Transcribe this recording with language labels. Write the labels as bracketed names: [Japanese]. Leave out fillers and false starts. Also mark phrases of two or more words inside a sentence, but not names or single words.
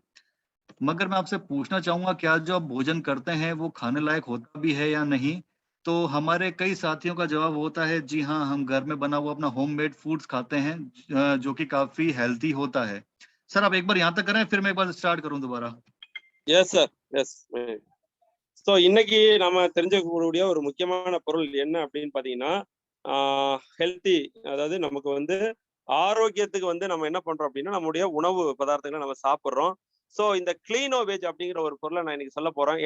[Hindi] मगर मैं आपसे पूछना चाहूंगा, क्या जो आप भोजन करते हैं वो खाने लायक होता भी है या नहीं? तो हमारे कई साथियों का जवाब होता है जी हाँ, हम घर में बना हुआ अपना [English] homemade foods [Hindi] खाते हैं जो कि काफी हेल्थी होता है। सर आप एक बार यहाँ तक करें, फिर मैं एक बार स्टार्ट करूँ दोबारा। [English] yes sir, yes. [Tamil] ஸோ இன்னைக்கு நம்ம தெரிஞ்சுக்கக்கூடிய ஒரு முக்கியமான பொருள் என்ன அப்படின்னு பாத்தீங்கன்னா ஹெல்த்தி, அதாவது நமக்கு வந்து ஆரோக்கியத்துக்கு வந்து நம்ம என்ன பண்றோம் அப்படின்னா நம்முடைய உணவு பதார்த்தங்களை நம்ம சாப்பிட்றோம். ஸோ இந்த கிளீனோவேஜ் அப்படிங்கிற ஒரு பொருளை நான் இன்னைக்கு சொல்ல போறேன்.